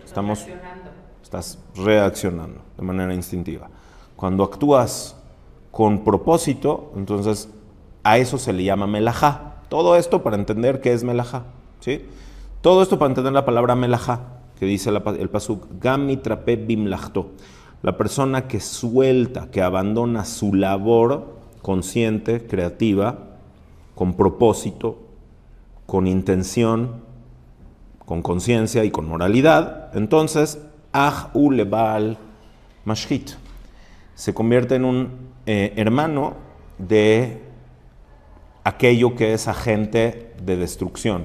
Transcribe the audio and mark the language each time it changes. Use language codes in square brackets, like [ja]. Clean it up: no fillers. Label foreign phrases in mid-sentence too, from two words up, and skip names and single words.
[es] Estás reaccionando de manera instintiva. Cuando actúas con propósito, entonces a eso se le llama melajá. Todo esto para entender qué es melajá. ¿Sí? Todo esto para entender la palabra melajá, que dice el pasuk, [he] גם מתרפה במלאכתו. [es] La persona que suelta, que abandona su labor consciente, creativa, con propósito, con intención, con conciencia y con moralidad, entonces, [he] הוא לבעל משחית, [es] se convierte en un hermano de aquello que es agente de destrucción.